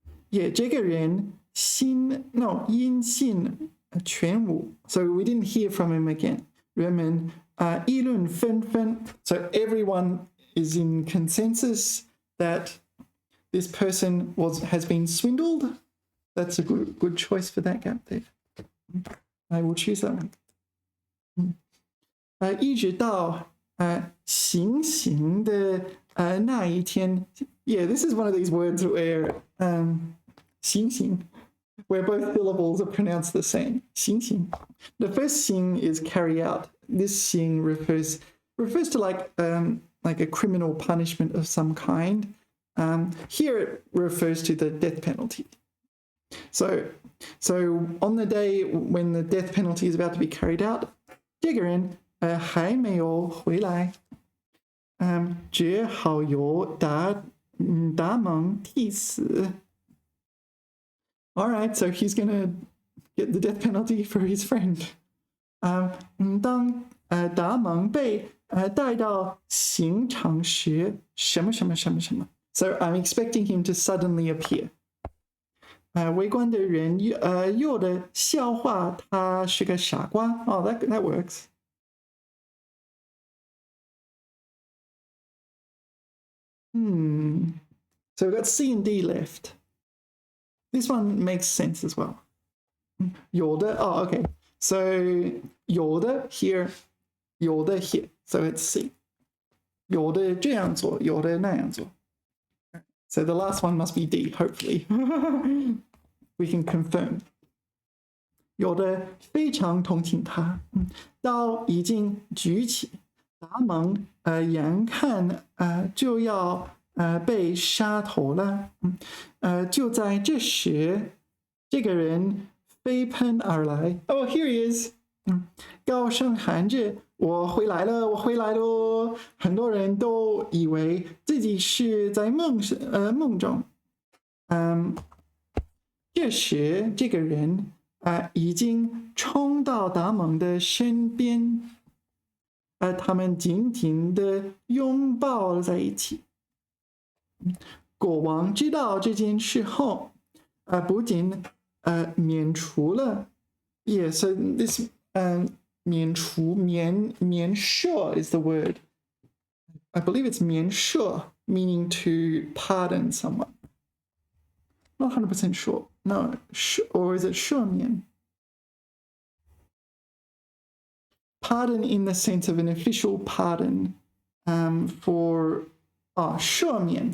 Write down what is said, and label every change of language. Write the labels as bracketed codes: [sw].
[zh] 也这个人音信全无 [en] so we didn't hear from him again [zh] 人们议论纷纷 [en] so everyone is in consensus that this person has been swindled That's a good choice for that gap there. I will choose that one. [zh] 一直到行刑的那一天 [en] Yeah, this is one of these words where 行刑 where both syllables are pronounced the same. 行刑 The first 行 is carry out. This 行 refers to like a criminal punishment of some kind. Here it refers to the death penalty. So on the day when the death penalty is about to be carried out, [zh] 这个人还没有回来，只好由达蒙替死。 [en] All right, so he's gonna get the death penalty for his friend. [zh] 当达蒙被带到刑场时，什么什么什么什么。 [en] So I'm expecting him to suddenly appear. [zh] 围观的人有的笑话他是个傻瓜 [en] Oh, that works. So we've got C and D left. This one makes sense as well. 有的 Oh, okay. So 有的 here, 有的 here. So it's C. [zh] 有的这样做，有的那样做。 [en] So the last one must be D, hopefully. We can confirm. [zh] 有的非常同情他，刀已经举起，达蒙眼看就要被杀头了，就在这时，这个人飞奔而来。 [en] Oh, here he is. [zh] 高声喊着：“我回来了，我回来了！” 很多人都以为自己是在梦中。这时，这个人已经冲到达蒙的身边，他们紧紧的拥抱在一起。国王知道这件事后，不仅免除了 ， [en] Yeah, so this 免除免赦 is the word. I believe it's 免赦, meaning to pardon someone. Not 100% sure. No, or is it 赦免? Pardon in the sense of an official pardon for 赦免.